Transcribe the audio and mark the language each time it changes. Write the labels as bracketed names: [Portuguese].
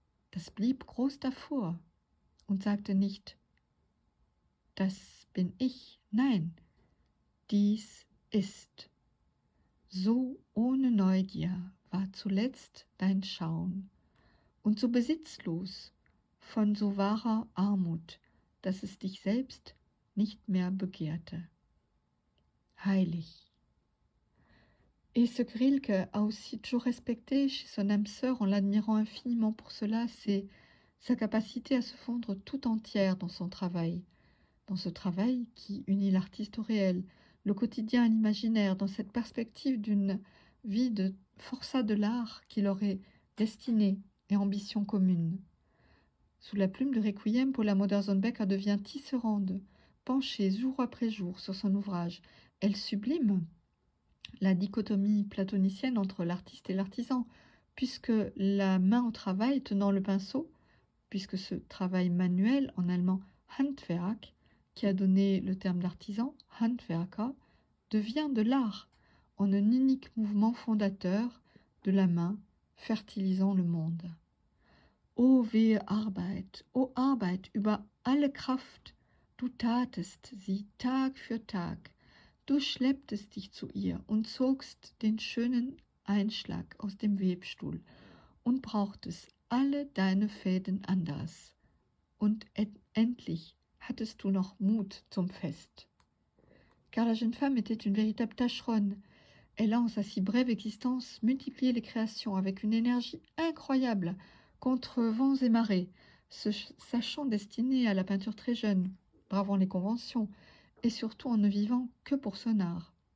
[German] Das blieb groß davor und sagte nicht, das bin ich, nein, dies ist. So ohne Neugier war zuletzt dein Schauen und so besitzlos von so wahrer Armut, dass es dich selbst nicht mehr begehrte. Heilig. [French] Et ce que Rilke a aussi toujours respecté chez son âme sœur en l'admirant infiniment pour cela, c'est sa capacité à se fondre tout entière dans son travail, dans ce travail qui unit l'artiste au réel, le quotidien à l'imaginaire, dans cette perspective d'une vie de forçat de l'art qui leur est destinée et ambition commune. Sous la plume de Requiem, Paula Modersohn-Becker devient tisserande, penchée jour après jour sur son ouvrage. Elle sublime la dichotomie platonicienne entre l'artiste et l'artisan, puisque la main au travail tenant le pinceau, puisque ce travail manuel, en allemand Handwerk, qui a donné le terme d'artisan, Handwerker, devient de l'art, en un unique mouvement fondateur de la main fertilisant le monde. [German] O wehe Arbeit, o Arbeit über alle Kraft, du tatest sie Tag für Tag, du schlepptest dich zu ihr und zogst den schönen Einschlag aus dem Webstuhl und brauchtest alle deine Fäden anders. Und endlich hattest du noch Mut zum Fest. [French] Car la jeune femme était une véritable tâcheronne. Elle a, en sa si brève existence, multiplié les créations avec une énergie incroyable, contre vents et marées, sachant destinée à la peinture très jeune, bravant les conventions, et surtout en ne vivant que pour son art.